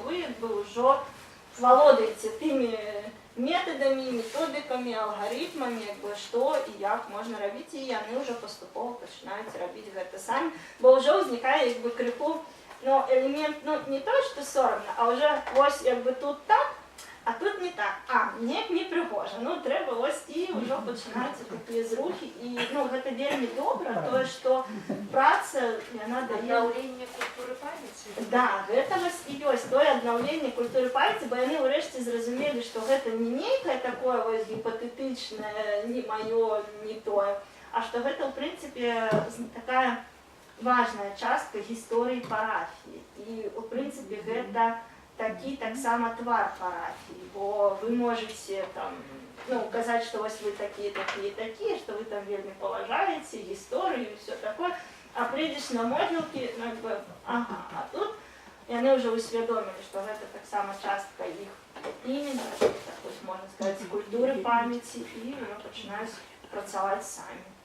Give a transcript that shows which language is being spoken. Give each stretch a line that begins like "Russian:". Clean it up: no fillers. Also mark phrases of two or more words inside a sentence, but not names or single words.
Ukrainian: ви вже володаєте тими методами, методиками, алгоритмами, що і як можна робити, і вони вже поступово починають робити це самі, бо вже виникає криху елемент, не то, що соромно, а вже ось тут так, а тут не так, мені не пригоже, треба ось, і вже починаються такі зрухи, і це вельми добре, то, що праця, вона дає...
Russian: Обновление культуры памяти?
Belarusian: Да, гэта вось і ёсць тое аднаўленне культуры памяці, бо яны ўрэшце зразумелі, што гэта не нейкае такое вось гіпатэтычнае, не маё, не тое, а што гэта ў прынцыпе такая важная частка гісторыі парафіі. І ў прынцыпе гэта такі таксама твар парафіі, бо вы можаце там казаць, што вось вы такія, што вы там вельмі паважаеце гісторыю і ўсё такое, а прыйдзеш на могілкі, а тут яны ўжо усвядомілі, што гэта таксама частка іх імені, можна сказаць, культуры памяці, і пачынаюць працаваць самі.